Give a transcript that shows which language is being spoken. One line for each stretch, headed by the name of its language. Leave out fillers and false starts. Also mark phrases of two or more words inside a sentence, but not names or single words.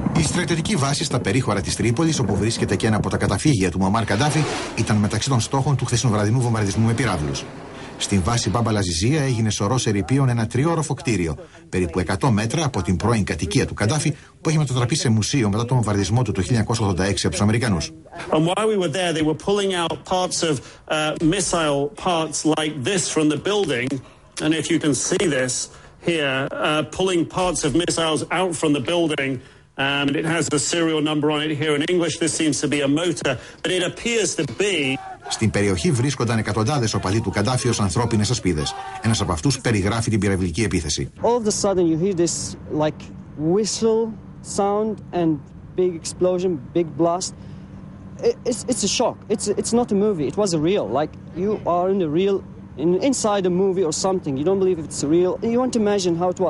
Greek: στρατιωτική βάση στα περίχωρα της Τρίπολης, όπου βρίσκεται και ένα από τα καταφύγια του Μουαμάρ Καντάφη, ήταν μεταξύ των στόχων του χθεσινοβραδινού βομβαρδισμού με πυράβλους. Στην βάση Μπάμπα Λαζιζία έγινε σωρός ερειπίων ένα τριώροφο κτίριο, περίπου 100 μέτρα από την πρώην κατοικία του Καντάφη, που έχει μετατραπεί σε μουσείο μετά τον βομβαρδισμό του το 1986 από τους Αμερικανούς.
English: And it has a serial number on it here in English. This seems to be a motor, but it appears to be.
Greek: Στην περιοχή βρίσκονταν εκατοντάδες οπαδοί του Καντάφη ως ανθρώπινες ασπίδες. Ένας από αυτούς περιγράφει την πυραυλική επίθεση.
English: All of a sudden you hear this like whistle sound and big explosion, big blast. It's a shock. It's not a movie. It was a real. Like you are in a real. Inside a movie or something, you don't believe it's real. You want to imagine how it was.